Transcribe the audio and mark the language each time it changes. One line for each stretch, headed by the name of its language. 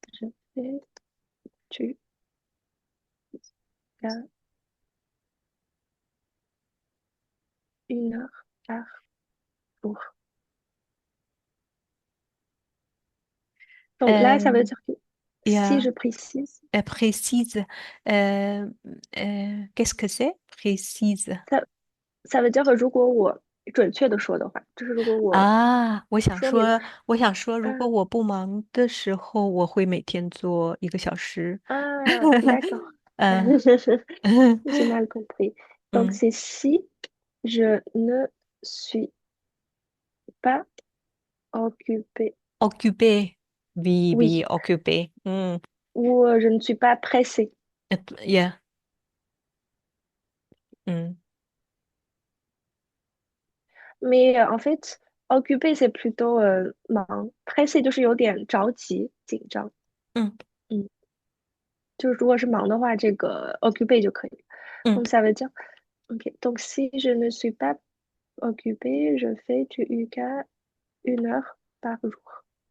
French: Je fais du yoga 1 heure par jour. Donc là, ça veut Euh, dire que et si je précise, précise, euh, qu'est-ce que c'est? Précise. ça, ça veut dire que
Chinese: 如果我准确的说的话，就是如果我啊，说明我想说，如果啊我不忙的时候，我会每天做1个小时。
French: ah d'accord. 嗯 J'ai mal compris. Donc 嗯 c'est si je ne suis pas occupée. occupé. Oui, oui, Oui, occupé. ou je ne suis pas pressée.
English: Yeah. 嗯
French: Mais en fait, occupée c'est plutôt忙，pressée
Chinese: 就是有点着急、紧张。嗯嗯，就是如果是忙的话，这个 occupée 就可以。嗯
French: Donc ça veut dire, ok. Donc si je ne suis pas occupée, je fais du yoga 1 heure par jour.